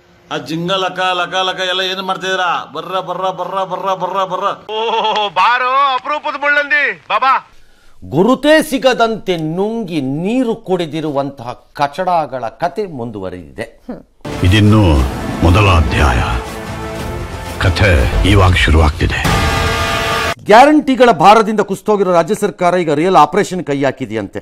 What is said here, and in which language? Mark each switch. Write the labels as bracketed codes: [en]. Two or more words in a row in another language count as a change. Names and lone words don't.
[kn] ಆ ಜಿಂಗ ಲಕ ಲಕ ಲಕ ಎಲ್ಲ ಏನು ಮಾಡ್ತಿದ್ದೀರಾ? ಬರ್ರ ಬರ್ರ ಬರ್ರ ಬರ್ರ ಬರ್ರ ಬರ್ರ. ಓ ಬಾರೋ ಅಪರೂಪದ ಮುಳ್ಳಂದಿ ಬಾಬಾ. ಗುರುತೇ ಸಿಗದಂತೆ ನುಂಗಿ ನೀರು ಕುಡಿದಿರುವಂತಹ ಕಚಡಗಳ ಕತೆ ಮುಂದುವರಿದಿದೆ. ಇದಿನ್ನು ಮೊದಲ ಅಧ್ಯಾಯ. ಕಥೆ ಇವಾಗ ಶುರುವಾಗ್ತಿದೆ. ಗ್ಯಾರಂಟಿಗಳ ಭಾರದಿಂದ ಕುಸಿತೋಗಿರೋ ರಾಜ್ಯ ಸರ್ಕಾರ ಈಗ [en] real operation [kn] ಕೈ ಹಾಕಿದೆಯಂತೆ.